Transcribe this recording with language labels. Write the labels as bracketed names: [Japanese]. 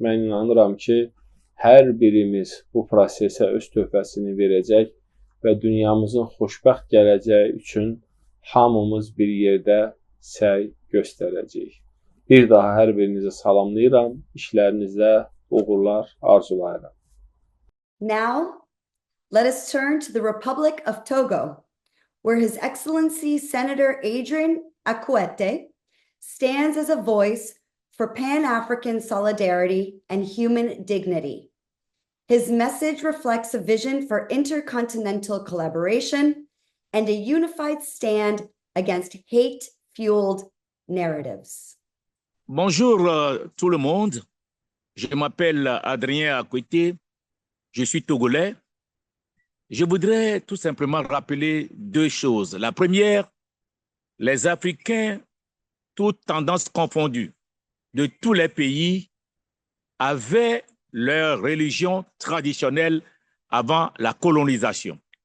[Azerbaijani] Mən inanıram ki, hər birimiz bu prosesə öz töhfəsini verəcək və dünyamızın xoşbəxt gələcəyi üçün hamımız bir yerdə səy göstərəcəyik. Bir daha hər birinizi salamlayıram, işlərinizdə uğurlar arzulayıram. [English] Now, let us turn to the Republic of Togo, where His Excellency Senator Adrien Akwete stands as a voice for Pan-African solidarity and human dignity. His message reflects a vision for intercontinental collaboration and a unified stand against hate-fueled narratives. [French] Bonjour tout le monde, je m'appelle Adrien Akwete, je suis togolais. Je voudrais tout simplement rappeler deux choses. La première, les Africains, toutes tendances confondues, de tous les pays, avaient leur religion traditionnelle avant la colonisation.